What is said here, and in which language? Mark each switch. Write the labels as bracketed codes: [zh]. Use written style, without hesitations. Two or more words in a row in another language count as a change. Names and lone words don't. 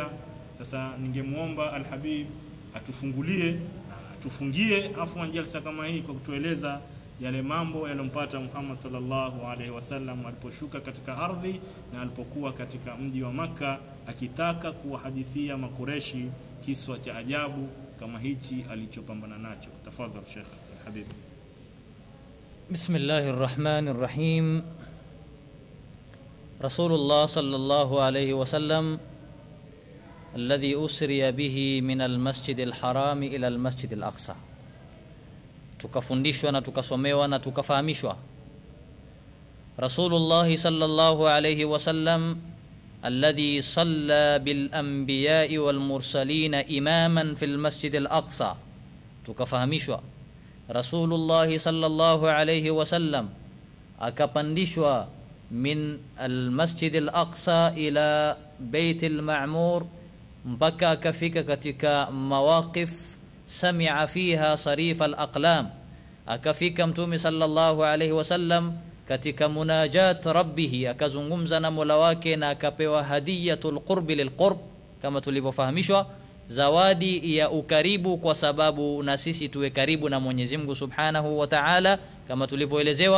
[sw] Sasa ningemuomba Al-Habib atufungulie na atufungie afwan jalsa kama hii kwa kutueleza yale mambo yalompata Muhammad [ar] صلى الله عليه وسلم [sw] aliposhuka katika ardhi na alipokuwa katika mji wa Makka, akitaka kuwahadithia makureshi kiswa cha ajabu kama hichi alichopambana nacho. Tafadhali Sheikh Habib. [ar] بسم الله الرحمن الرحيم. رسول الله صلى الله عليه وسلم الذي أسري به من المسجد الحرام إلى المسجد الأقصى. [sw] Tukafundishwa na tukasomewa na tukafahamishwa [ar] رسول الله صلى الله عليه وسلم الذي صلى بالأنبياء والمرسلين إماما في المسجد الأقصى. [sw] Tukafahamishwa [ar] رسول الله صلى الله عليه وسلم [sw] akapandishwa [ar] من المسجد الأقصى إلى البيت المعمور, [sw] mpaka akafika katika [ar] مواقف سمع فيها صريف الأقلام. [sw] Akafika Mtume [ar] صلى الله عليه وسلم [sw] katika [ar] مناجاة ربه, [sw] akazungumza na Mola wake na akapewa [ar] هدية القرب للقرب, [sw] kama tulivyofahamishwa, zawadi ya ukaribu, kwa sababu na sisi tuwe karibu na Mwenyezi Mungu [ar] سبحانه وتعالى [sw] kama tulivyoelezewa.